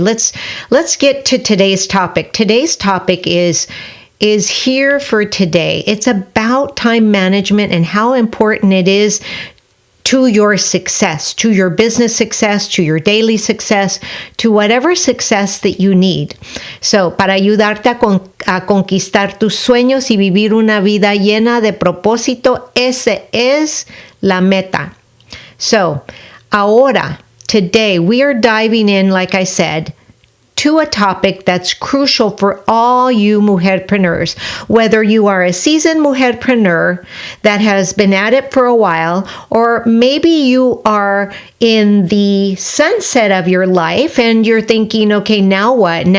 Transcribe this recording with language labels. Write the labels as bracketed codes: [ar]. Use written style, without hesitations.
[en] Let's get to today's topic. Today's topic is here for today. It's about time management and how important it is to your success, to your business success, to your daily success, to whatever success that you need. [es] So, para ayudarte a conquistar tus sueños y vivir una vida llena de propósito, esa es la meta. [en] So, [es] ahora, [en] today, we are diving in, like I said, to a topic that's crucial for all you mujerpreneurs. Whether you are a seasoned mujerpreneur that has been at it for a while, or maybe you are in the sunset of your life and you're thinking, okay, now what?